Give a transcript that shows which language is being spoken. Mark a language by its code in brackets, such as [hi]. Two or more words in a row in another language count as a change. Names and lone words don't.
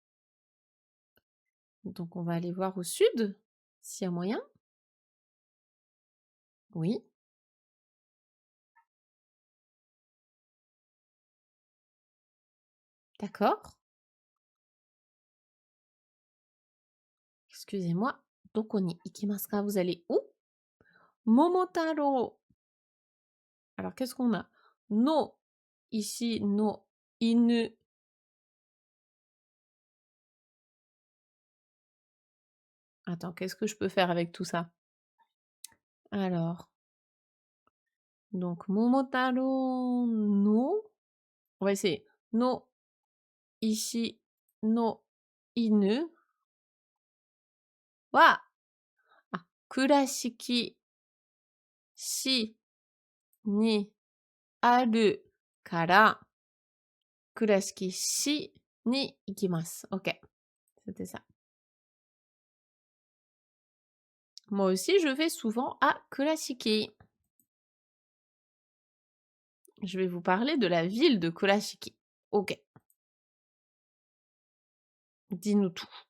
[fr] Donc on va aller voir au sud, s'il y a moyen. Oui. D'accord. Excusez-moi. [ja] どこに行きますか? [fr] Vous allez où? [ja] Momotaro. [fr] Alors, qu'est-ce qu'on a? No, ici, [ja] の、犬. [fr] Attends, qu'est-ce que je peux faire avec tout ça? Alors, donc, Momotaro, no. On va essayer. No, ici, [ja] の、犬. は、倉敷、市、に、ある、から、倉敷、市、に, ikimasu. [fr] Ok, c'était ça. Moi aussi, je vais souvent à Kurashiki. Je vais vous parler de la ville de Kurashiki. Ok. Dis-nous tout.